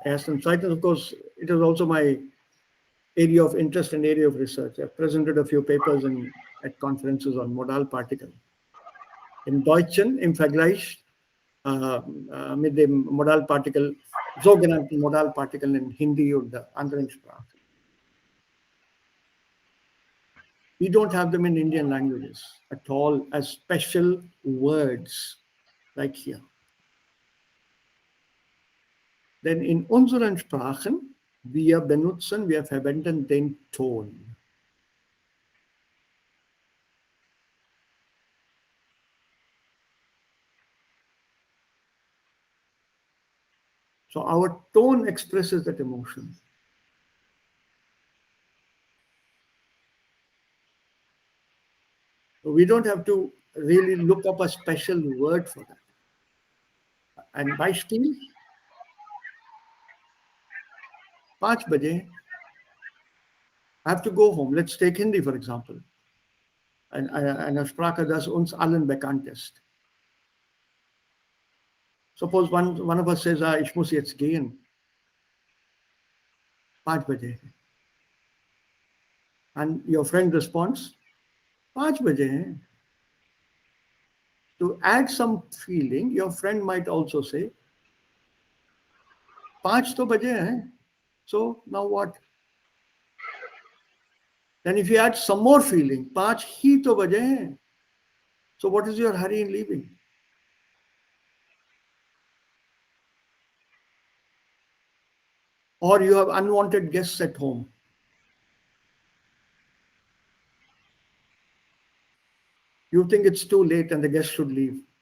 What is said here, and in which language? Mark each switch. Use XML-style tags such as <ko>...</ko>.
<de>Erstens, zweitens,</de> <en>of course, it is also my area of interest and area of research. I've presented a few papers at conferences on modal particle.</en> <de>Im Deutschen im Vergleich mit dem Modalpartikel, sogenannten Modalpartikeln in Hindi und anderen Sprachen.</de> <en>We don't have them in Indian languages at all as special words like here.</en> <de>Denn in unseren Sprachen, wir verwenden den Ton.</de> <en>So our tone expresses that emotion. So we don't have to really look up a special word for that.</en> <de>ein Beispiel,</de> <hi>5 बजे,</hi> <en>I have to go home. Let's take Hindi, for example.</en> <de>Eine Sprache, das uns allen bekannt ist.</de> <en>Suppose one of us says,</en> <de>ich muss jetzt gehen.</de> <hi>5 बजे.</hi> <en>And your friend responds,</en> <hi>5 बजे.</hi> <en>To add some feeling, your friend might also say,</en> <hi>5 तो बजे.</hi> <en>So now what? Then if you add some more feeling,</en> <hi>5 ही तो बजे.</hi> <en>So what is your hurry in leaving? Or you have unwanted guests at home. You think it's too late and the guest should leave.</en>